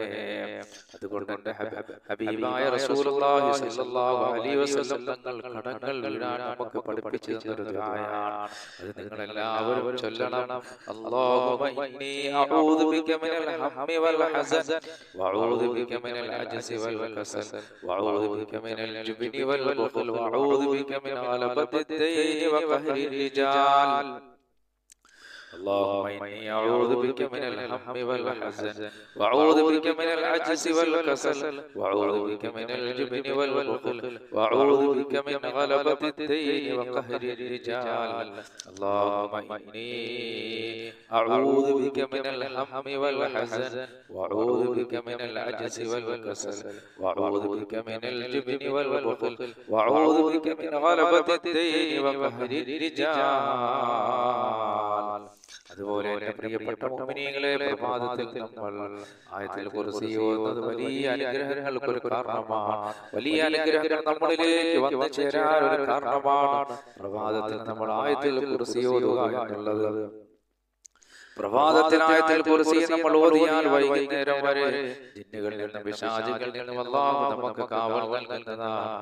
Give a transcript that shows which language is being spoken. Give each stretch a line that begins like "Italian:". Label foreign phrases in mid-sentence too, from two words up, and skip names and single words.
Malayalam: അതുകൊണ്ട് എന്റെ ഹബീബായ
Arabic: رسول الله صلى الله عليه وسلم
Malayalam: തങ്ങൾ കടങ്ങൾ വീഴാൻ നമുക്ക് പഠിപ്പിച്ചു തന്നൊരു ദുആയാണ്. അത് നിങ്ങൾ എല്ലാവരും ചൊല്ലണം.
Arabic: اللهم إني أعوذ بك من الهم والحزن وأعوذ بك من العجز والكسل وأعوذ بك من الجبن والبخل وأعوذ بك من غلبة الدين وقهر الرجال. اللهم إني أعوذ بك من الهم والحزن وأعوذ بك من العجز والكسل وأعوذ بك من الجبن والبخل وأعوذ بك من غلبة الدين وقهر الرجال. اللهم إني أعوذ بك من الهم والحزن وأعوذ بك من العجز والكسل وأعوذ بك من الجبن والبخل وأعوذ بك من غلبة الدين وقهر الرجال.
Malayalam: അതുപോലെ എന്റെ പ്രിയപ്പെട്ട മുഅ്മിനീങ്ങളെ, പ്രഭാതത്തിൽ നമ്മൾ ആയത്തുൽ കുർസി ഓതുന്നത് വലിയ അനുഗ്രഹങ്ങൾക്ക് ഒരു കാരണമാണ്. വലിയ അനുഗ്രഹങ്ങൾ നമ്മളിലേക്ക് വന്നു ചേരാൻ ഒരു കാരണമാണ്. പ്രഭാതത്തിൽ നമ്മൾ ആയത്തുൽ കുർസി ഓതുക എന്നുള്ളത്. പ്രഭാതത്തിൽ ആയത്തുൽ കുർസി നമ്മൾ ഓതിയാൽ വൈകുന്നേരം വരെ ജിന്നുകളിൽ നിന്നും പിശാചുകളിൽ നിന്നും അല്ലാഹു നമുക്ക് കാവൽ നൽകുന്നതാണ്.